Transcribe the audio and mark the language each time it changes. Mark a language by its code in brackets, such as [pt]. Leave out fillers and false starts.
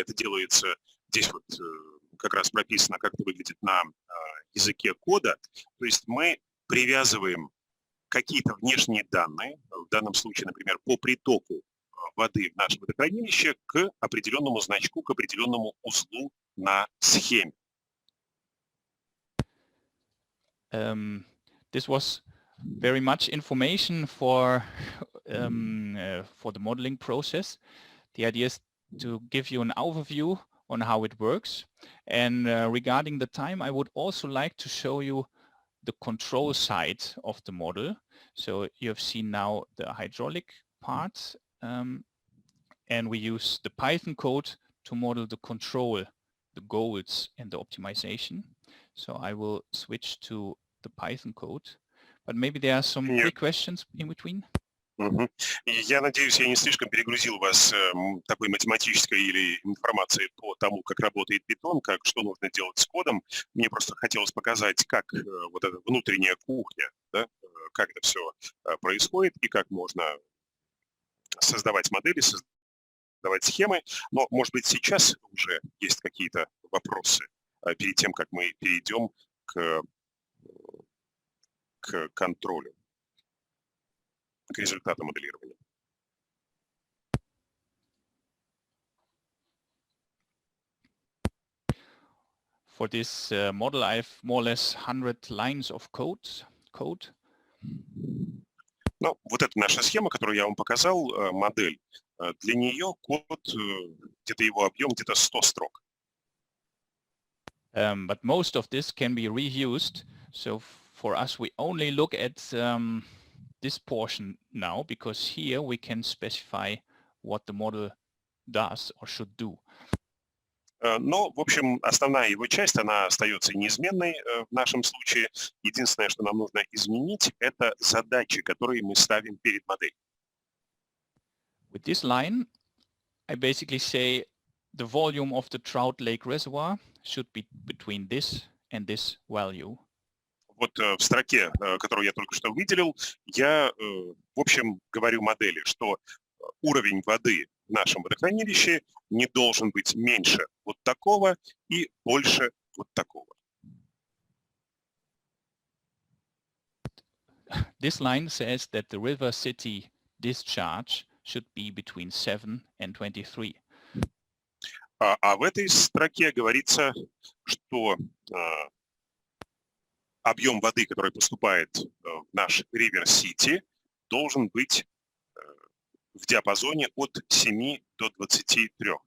[ru] Это делается здесь вот как раз прописано, как это выглядит на языке кода. То есть мы привязываем какие-то внешние данные, в данном случае, например, по притоку воды в наше водохранилище, к определенному значку, к определенному узлу на схеме. [en] This was very much information for the modeling process. The idea is to give you an overview on how it works. And regarding the time, I would also like to show you the control side of the model. So you have seen now the hydraulic part, and we use the Python code to model the control, the goals, and the optimization. So I will switch to the Python code. but maybe there are some [ru] Нет. [en] quick questions in between. Мгм. [ru] И я надеюсь, я не слишком перегрузил вас такой математической или информацией по тому, как работает Python, как что нужно делать с кодом. Мне просто хотелось показать, как вот эта внутренняя кухня, да, как это все происходит и как можно создавать модели, создавать схемы. Но, может быть, сейчас уже есть какие-то вопросы перед тем, как мы перейдем к контролю, к результату моделирования. [en] For this model, I have more or less 100 lines of code. [ru] Ну, вот это наша схема, которую я вам показал, модель. Для нее код, где-то его объем, где-то 100 строк. [en] But most of this can be reused. So for us, we only look at this portion now, because here we can specify what the model does or should do. [ru] Но, в общем, основная его часть, она остается неизменной в нашем случае. Единственное, что нам нужно изменить, это задачи, которые мы ставим перед моделью. [en] With this line, I basically say the volume of the Trout Lake Reservoir should be between this and this value. [ru] Вот в строке, которую я только что выделил, я, в общем, говорю модели, что уровень воды в нашем водохранилище не должен быть меньше вот такого и больше вот такого. [en] This line says that the River City discharge should be between 7 and 23. [ru] А в этой строке говорится, что объем воды, который поступает в наш River City, должен быть в диапазоне от 7 до 23.